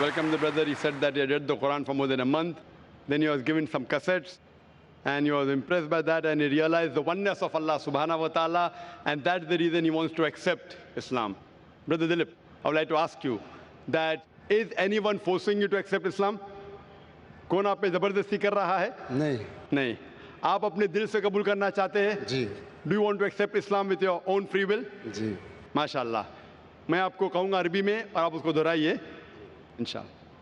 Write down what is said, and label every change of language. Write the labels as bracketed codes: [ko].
[en] Welcome the brother. He said that he had read the Quran for more than a month. Then he was given some cassettes and he was impressed by that and he realized the oneness of Allah subhanahu wa ta'ala, and that's the reason he wants to accept Islam. Brother Dilip, I would like to ask you that is anyone forcing you to accept Islam? [ur] کون آپ پہ زبردستی کر رہا ہے؟ نہیں. آپ اپنے دل سے قبول کرنا چاہتے ہیں؟ جی. [en] Do you want to accept Islam with your own free will? [ur] جی. ماشاءاللہ. میں آپ کو کہوں گا عربی میں اور آپ اس کو دہرائیے انشاءاللہ.